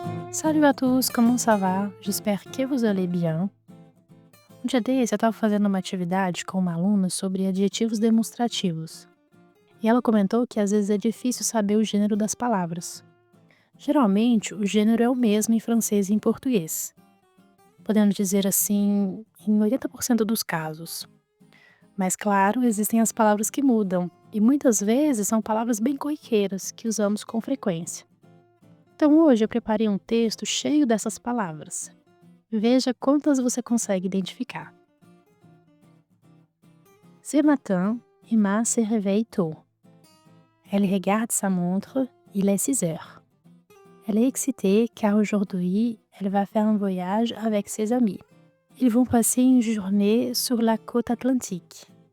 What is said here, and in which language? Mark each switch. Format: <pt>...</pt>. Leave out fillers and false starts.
<fr>Salut à tous, comment ça va? J'espère que vous allez bien.</fr> <pt>Um dia desse eu estava fazendo uma atividade com uma aluna sobre adjetivos demonstrativos. E ela comentou que às vezes é difícil saber o gênero das palavras. Geralmente, o gênero é o mesmo em francês e em português. Podemos dizer assim, em 80% dos casos. Mas claro, existem as palavras que mudam, e muitas vezes são palavras bem corriqueiras que usamos com frequência. Então hoje eu preparei um texto cheio dessas palavras. Veja quantas você consegue identificar.</pt> <fr>Ce matin, Emma se réveille tôt. Elle regarde sa montre, il est 6 heures. Elle est excitée car aujourd'hui, elle va faire un voyage avec ses amis. Ils vont passer une journée sur la côte atlantique.</fr>